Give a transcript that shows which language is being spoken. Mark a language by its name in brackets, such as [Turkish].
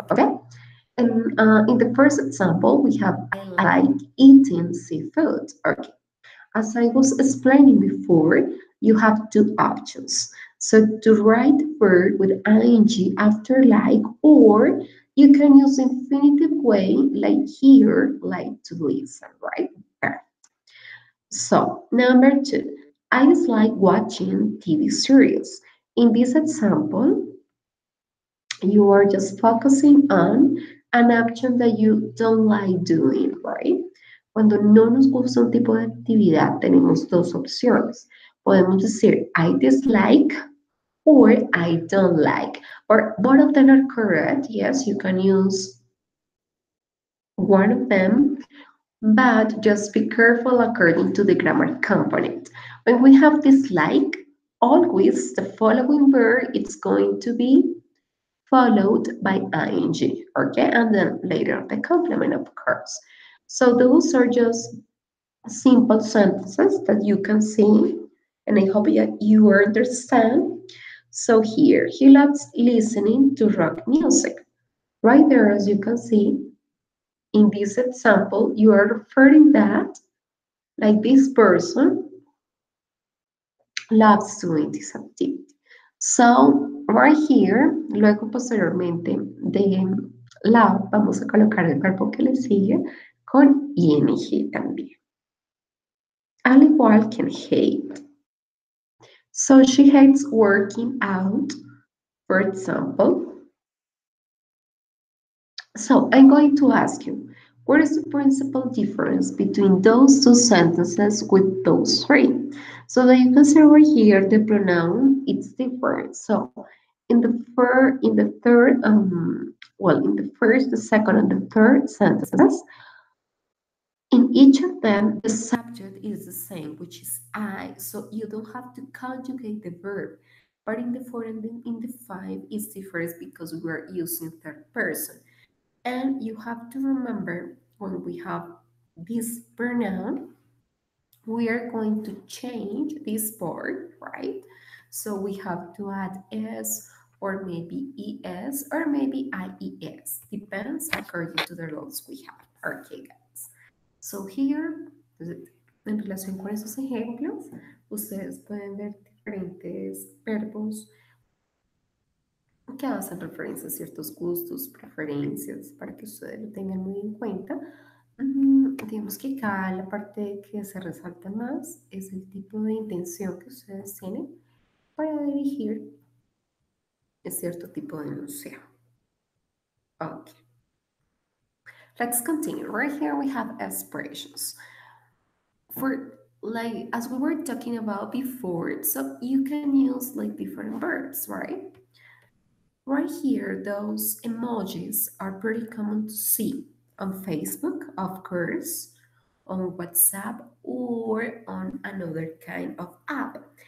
[English] Okay? And in the first example, we have I like eating seafood. Okay. As I was explaining before, you have 2 options. So to write the verb with ing after like, or you can use infinitive way like here, like to listen, right? So number 2, I dislike watching TV series. In this example, You are just focusing on an action that you don't like doing, right? [Spanish] Cuando no nos gusta un tipo de actividad, tenemos dos opciones. Podemos decir [English] I dislike or I don't like, or both of them are correct. Yes, you can use one of them, but just be careful according to the grammar component. When we have dislike, always the following verb it's going to be followed by ing, okay? And then later the complement, of course. So those are just simple sentences that you can see, and I hope that you understand. So here, he loves listening to rock music. Right there, as you can see, in this example, you are referring that like this person loves doing this activity. So, right here, [Spanish] luego posteriormente de love, vamos a colocar el verbo que le sigue con ing también. Al igual que en hate. [English] So, she hates working out, for example. So, I'm going to ask you, what is the principal difference between those two sentences with those three? So that you can see over here the pronoun, it's different. So in the first, the second, and the third sentences, in each of them, the subject is the same, which is I. So you don't have to conjugate the verb. But in the four and in the five, it's different because we're using third person. And you have to remember when we have this pronoun, we are going to change this part, right? So we have to add s or maybe es or maybe ies. Depends according to the rules we have. Okay, guys. So here, [Spanish] en relación con esos ejemplos, ustedes pueden ver diferentes verbos que hacen referencia a ciertos gustos, preferencias, para que ustedes lo tengan muy en cuenta. Digamos que acá la parte que se resalta más es el tipo de intención que ustedes tienen para dirigir cierto tipo de enunciado. [English] Okay, let's continue. Right here we have aspirations. For like as we were talking about before, so you can use like different verbs, right? Right here, those emojis are pretty common to see on Facebook, of course, on WhatsApp, or on another kind of app.